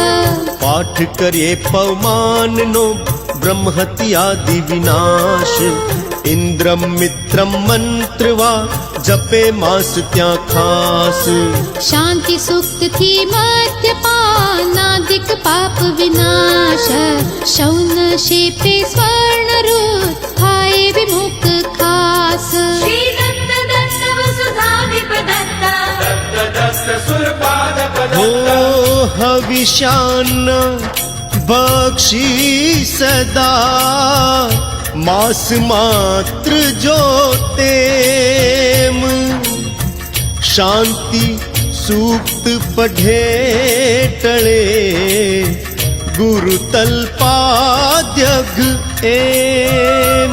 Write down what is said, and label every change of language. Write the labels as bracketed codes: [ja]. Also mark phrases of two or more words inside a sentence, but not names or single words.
[gu] પાઠ કરીએ પવમાનનો બ્રહ્મહત્યાદિ વિનાશ ઇન્દ્રમ મિત્રમ મંત્રવા જપે માસ ત્યાં ખાસ શાંતિ સુક્તથી મદ્યપાનાદિક પાપ વિનાશ શૌન શેપે સ્વર્ણરૂપ થાય વિમુક્ત ખાસ [sa] श्री दत्त दत्त वसुधाधिप दत्ता दत्त दत्त सुरपादप હો दत्ता [gu] હવિષ્યાન બક્ષી સદા માસ માત્ર જો તેમ શાંતિ સૂક્ત પઢે ટળે ગુરુ તલ્પાદ્યઘ એમ